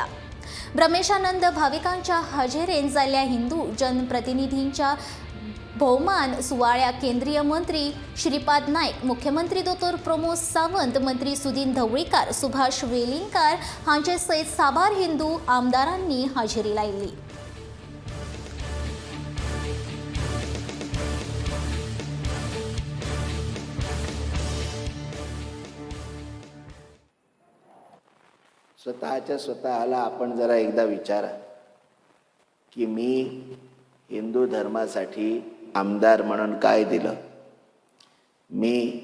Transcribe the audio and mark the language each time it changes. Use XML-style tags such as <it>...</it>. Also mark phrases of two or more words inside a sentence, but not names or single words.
<kok>ब्रह्मेशानंद भाविकांच्या हजेरेन जाल्ल्या हिंदू जनप्रतिनिधींच्या भोवमान सुवाळ्याक केंद्रीय मंत्री श्रीपाद नायक, मुख्यमंत्री दोतोर प्रमोद सावंत, मंत्री सुदीन ढवळीकार, सुभाष वेलिंगकार हांचे सयत साबार हिंदू आमदारांनी हजेरी लायिल्ली।</kok> <mr>स्वतःला आपण जरा एकदा विचारा की मी हिंदू धर्मासाठी आमदार म्हणून काय दिलं, मी</mr>